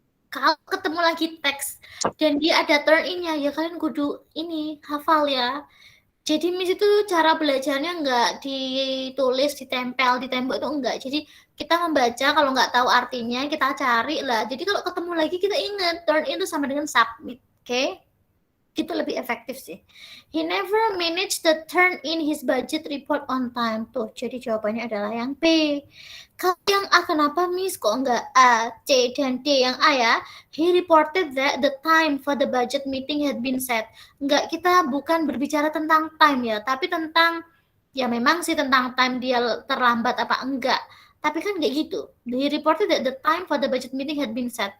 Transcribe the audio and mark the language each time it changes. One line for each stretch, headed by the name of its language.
Indonesian: Kalau ketemu lagi teks dan dia ada turn in-nya, ya kalian kudu ini hafal ya. Jadi Miss itu cara belajarnya nggak ditulis, ditempel, di tembok itu enggak. Jadi kita membaca, kalau nggak tahu artinya kita cari lah. Jadi kalau ketemu lagi kita ingat turn in itu sama dengan submit, oke? Itu lebih efektif sih.
English: He never managed to turn in his budget report on time.
Indonesian: Tuh, jadi jawabannya adalah yang B. Kalau yang A kenapa Miss kok enggak A, C, dan D? Yang A ya,
English: he reported that the time for the budget meeting had been set.
Indonesian: Enggak, kita bukan berbicara tentang time ya, tapi tentang, ya memang sih tentang time dia terlambat apa enggak. Tapi kan enggak gitu.
English: He reported that the time for the budget meeting had been set.